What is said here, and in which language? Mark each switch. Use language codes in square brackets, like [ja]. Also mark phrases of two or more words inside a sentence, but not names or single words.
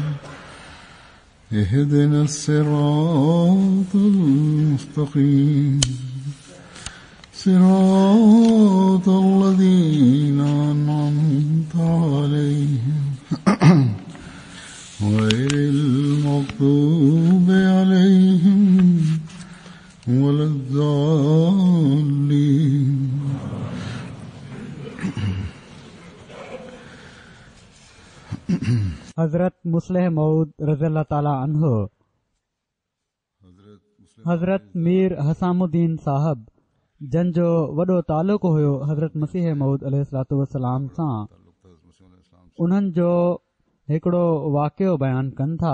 [ar] اهدنا الصراط المستقيم صراط الذين أنعمت عليهم غير المغضوب عليهم ولا الضالين. [sd] हज़रत मुस्लिह मऊद [ar] رضي الله تعالى عنه [sd] हज़रत मीर हसामुद्दीन साहब जंहिंजो वॾो तालुक़ हुयो हज़रत मसीह मऊद [ar] عليه الصلاة والسلام [sd] सां, उन्हनि जो हिकिड़ो वाक़ियो बयानु कनि था।